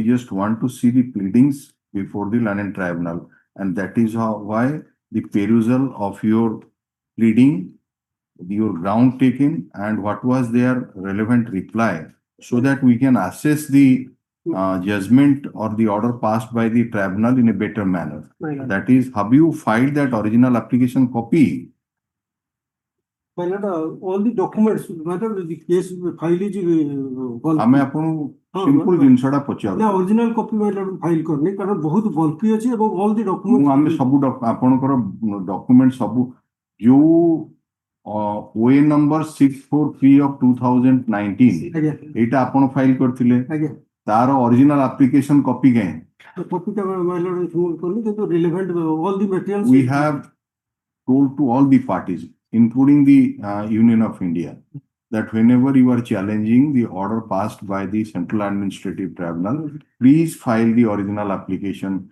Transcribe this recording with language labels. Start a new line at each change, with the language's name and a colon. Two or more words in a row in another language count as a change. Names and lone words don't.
English: We just want to see the pleadings before the London Tribunal, and that is why the perusal of your pleading your ground taken and what was their relevant reply, so that we can assess the judgment or the order passed by the tribunal in a better manner. That is, have you filed that original application copy? My lord, all the documents, matter the case file is
Odia: ଆମେ ଆପଣଙ୍କୁ simple ଜିନିଷଟା ପଚାରୁଛୁ।
English: ନା original copy my lord file
Hindi: करने कारण बहुत
English: bulky
Odia: ଅଛି ଏବଂ
English: all the documents
Odia: ମୁଁ ଆମେ ସବୁ ଆପଣଙ୍କର document ସବୁ ଯୋଉ OA number 64P of 2019 ଆଜ୍ଞା ଏଇଟା ଆପଣ ଫାଇଲ କରିଥିଲେ ଆଜ୍ଞା ତାର original application copy କାହିଁ?
English: copy ଟା my lord remove करनी କିନ୍ତୁ relevant all the materials We have told to all the parties, including the Union of India, that whenever you are challenging the order passed by the Central Administrative Tribunal, please file the original application.